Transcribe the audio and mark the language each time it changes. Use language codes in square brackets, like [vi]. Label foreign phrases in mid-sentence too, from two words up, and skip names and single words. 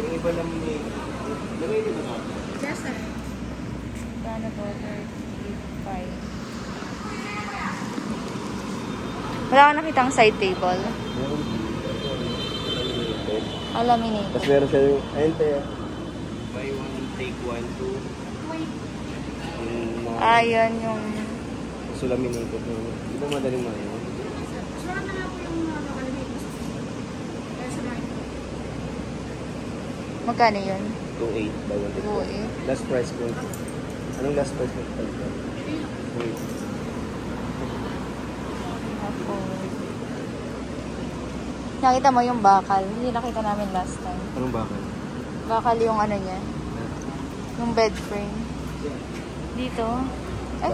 [tl] Yung iba lang may... Lamay din ba? [en] Yes, sir. Paano po? 35. [tl] Wala ka nakitang side table. Laminated. Tapos meron siya yung... Ayun tayo. [en] Buy one, take one, two. [tl] Ayan yung... [en] So laminated. [tl] Di ba madaling mayo? Magkano yun? [en] 2.8 buy one, take one. [tl] 2.8. [en] Last price [tl] ko. Anong [en] last price [tl] mo? 2.8. Nakita mo yung bakal. Hindi nakita namin [en] last time. [tl] Anong bakal? Bakal yung ano niya. Yung [en] bed frame. [tl] Dito. Eh,